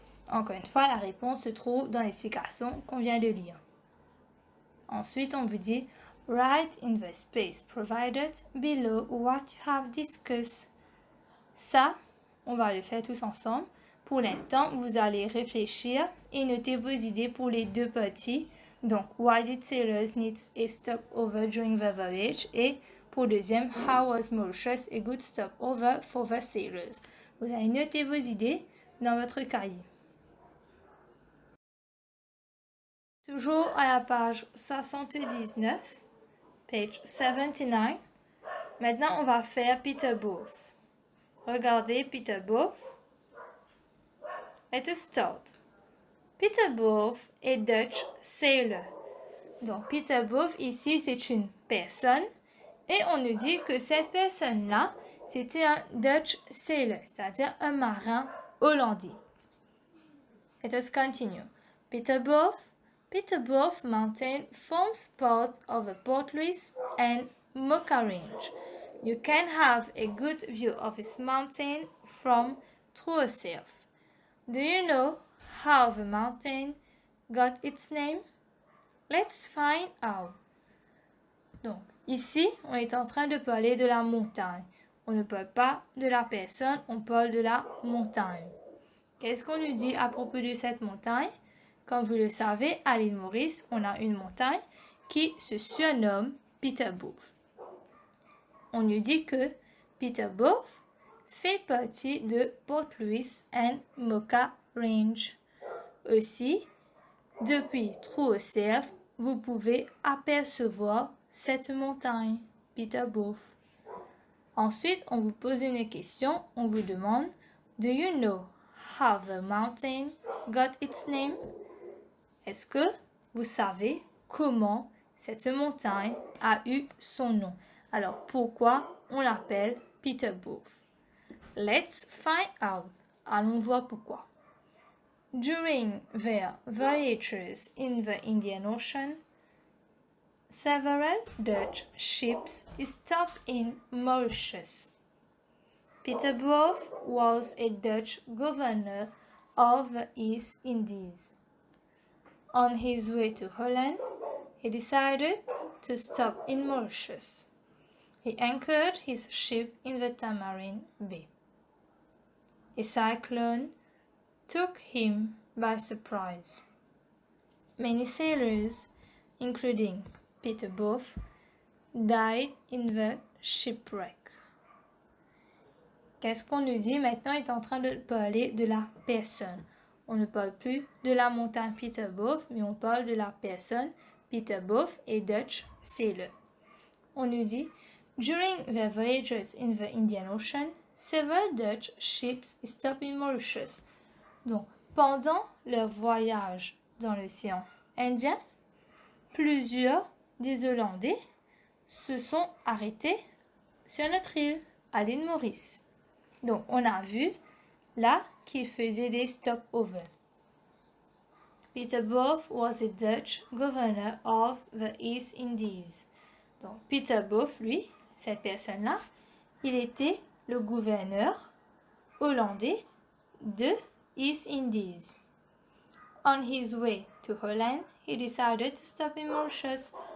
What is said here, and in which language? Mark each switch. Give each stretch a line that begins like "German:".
French: Encore une fois, la réponse se trouve dans l'explication qu'on vient de lire. Ensuite, on vous dit
English: write in the space provided below what you have discussed.
French: Ça, on va le faire tous ensemble. Pour l'instant, vous allez réfléchir et noter vos idées pour les deux parties.
English: Donc, why did sailors need a stopover during the voyage?
French: Et pour le deuxième,
English: how was Mauritius a good stopover for the sailors?
French: Vous allez noter vos idées dans votre cahier. Toujours à la page 79, page 79. Maintenant, on va faire Peterboth. Regardez Peterboth.
English: Let us start.
French: Peterboth est Dutch sailor. Donc, Peterboth, ici, c'est une personne. Et on nous dit que cette personne-là, c'était un Dutch sailor, c'est-à-dire un marin hollandais.
English: Let us continue. Peterboth Mountain forms part of the Port Louis and Mocha Range. You can have a good view of this mountain from Troussel. Do you know how the mountain got its name? Let's find out.
French: Donc, ici, on est en train de parler de la montagne. On ne parle pas de la personne, on parle de la montagne. Qu'est-ce qu'on nous dit à propos de cette montagne? Comme vous le savez, à l'île Maurice, on a une montagne qui se surnomme Peterboth. On nous dit que Peterboth fait partie de Port Louis and Mocha Range. Aussi, depuis Troussel, vous pouvez apercevoir cette montagne, Peterboth. Ensuite, on vous pose une question, on vous demande
English: Do you know how the mountain got its name?
French: Est-ce que vous savez comment cette montagne a eu son nom? Alors, pourquoi on l'appelle Peterboth?
English: Let's find out.
French: Allons voir pourquoi.
English: During their voyages in the Indian Ocean, several Dutch ships stopped in Mauritius. Peterboth was a Dutch governor of the East Indies. On his way to Holland, he decided to stop in Mauritius. He anchored his ship in the Tamarine Bay. A cyclone took him by surprise. Many sailors, including Peterboth, died in the shipwreck.
French: Qu'est-ce qu'on nous dit maintenant? On est en train de parler de la personne. On ne parle plus de la montagne Peterboth, mais on parle de la personne Peterboth et Dutch sailor. On nous dit
English: During their voyages in the Indian Ocean, several Dutch ships stopped in Mauritius.
French: Donc, pendant leur voyage dans l'océan Indien, plusieurs des Hollandais se sont arrêtés sur notre île, à l'île Maurice. Donc, on a vu là qu'ils faisaient des stopovers.
English: Peterboth was a Dutch governor of the East Indies.
French: Donc, Peterboth, lui, cette personne-là, il était le gouverneur hollandais de East Indies.
English: On his way to Holland, he decided to stop in Mauritius.